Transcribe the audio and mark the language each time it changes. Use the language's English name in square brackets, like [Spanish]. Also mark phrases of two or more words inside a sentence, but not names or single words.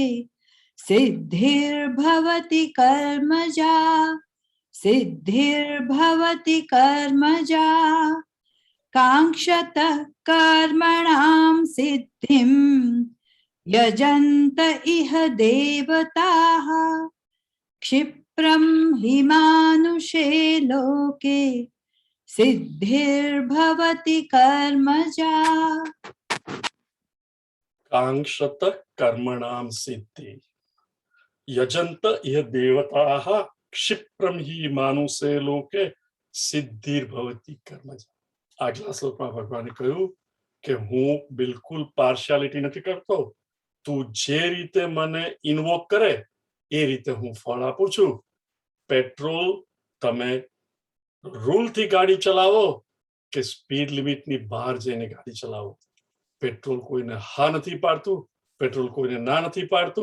[Sanskrit] સિદ્ધિર્ભવતિ કર્મજા, સિદ્ધિર્ભવતિ કર્મજા કાંક્ષતઃ કર્મણામ સિદ્ધિમ યજંત ઇહ દેવતાઃ ક્ષિપ્રમ હિ માનુષે લોકે सिद्धिर्भवति कर्मजा। कांक्षत कर्मणाम सिद्धि यजंत इह देवताः क्षिप्रम ही मानुषे लोके सिद्धिर्भवति कर्मजा। [Gujarati] આગલા શ્લોકમાં ભગવાને કહ્યું કે હું બિલકુલ પાર્શિયાલિટી નથી કરતો, તું જે રીતે મને ઇન્વોક કરે એ રીતે હું ફળ આપું છું. પેટ્રોલ તમે રૂલથી ગાડી ચલાવો કે [English] speed limit [Gujarati] બહાર જઈને ગાડી ચલાવો, પેટ્રોલ કોઈને હા નથી પાડતું, પેટ્રોલ કોઈને ના નથી પાડતું.